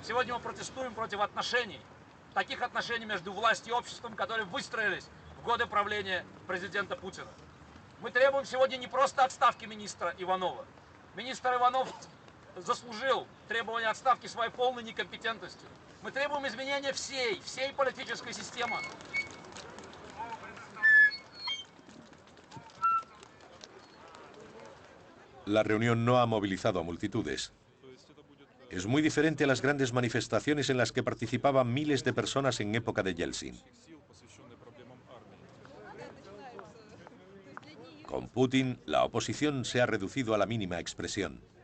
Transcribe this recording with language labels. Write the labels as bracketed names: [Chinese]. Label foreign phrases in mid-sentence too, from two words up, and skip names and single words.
[Russian] Сегодня мы протестуем против отношений, таких отношений между властью и обществом, которые выстроились в годы правления президента Путина. Мы требуем сегодня не просто отставки министра Иванова. Министр Иванов заслужил требование отставки своей полной некомпетентностью. Мы требуем изменения всей политической системы. [Spanish] La reunión no ha movilizado a multitudes. Es muy diferente a las grandes manifestaciones en las que participaban miles de personas en época de Yeltsin. Con Putin, la oposición se ha reducido a la mínima expresión.